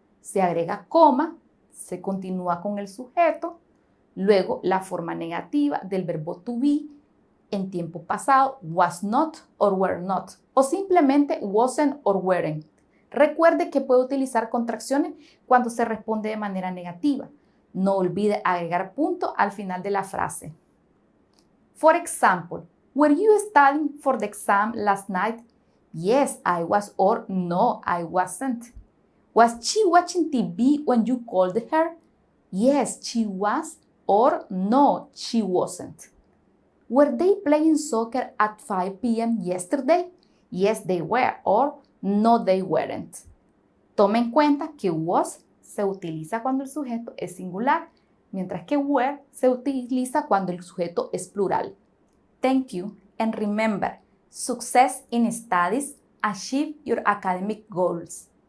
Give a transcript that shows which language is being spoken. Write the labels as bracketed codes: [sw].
[es] Se agrega coma, se continúa con el sujeto, luego la forma negativa del verbo to be en tiempo pasado, [en] was not or were not, [es] o simplemente [en] wasn't or weren't. [es] Recuerde que puede utilizar contracciones cuando se responde de manera negativa. No olvide agregar punto al final de la frase. [en] For example, were you studying for the exam last night? Yes, I was, or no, I wasn't. Was she watching TV when you called her? Yes, she was, or no, she wasn't. Were they playing soccer at 5 p.m. yesterday? Yes, they were, or no, they weren't. [es] Tome en cuenta que was se utiliza cuando el sujeto es singular, mientras que were se utiliza cuando el sujeto es plural. [en] Thank you, and remember, success in studies, achieve your academic goals.